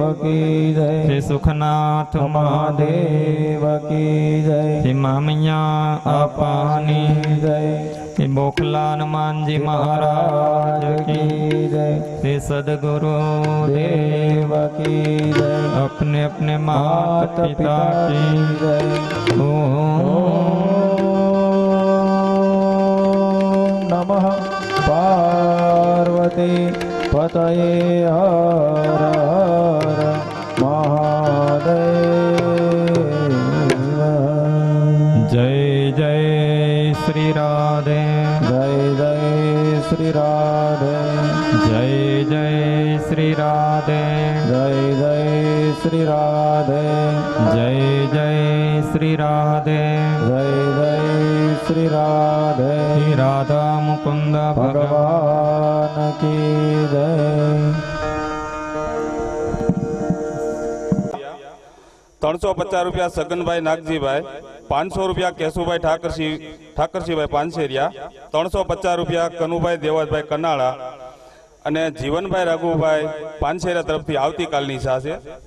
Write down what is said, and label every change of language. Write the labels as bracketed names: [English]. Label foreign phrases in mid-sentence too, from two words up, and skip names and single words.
[Hindi] महादेव की जय, શ્રી સુખનાથ મહાદેવ महादेव की जय, [Gujarati] શ્રી મામૈયા આપાની જય, [Hindi] શ્રી બોખલાન માનજી મહારાજ કી જય, શ્રી સદગુરુ देव की जय, अपने अपने માત माता पिता की જય. ओम [Sanskrit] नमः पार्वती पतये हर हर महादेव. [Hindi] जय जय श्री राधे, जय जय श्री राधे, जय जय श्री राधे, जय जय श्री राधे, जय जय श्री राधे. जय जय श्री राधे. श्री राधा मुकुंद भगवान भगवान की जय. [Gujarati] 350 રૂપિયા સગનભાઈ નાગજીભાઈ, 500 રૂપિયા કેશુભાઈ ઠાકરસિંહભાઈ પાનસેરિયા, 350 રૂપિયા કનુભાઈ દેવતભાઈ કનાળા અને જીવનભાઈ રઘુભાઈ પાનસેરિયા તરફથી આવતીકાલની ઈચ્છા છે.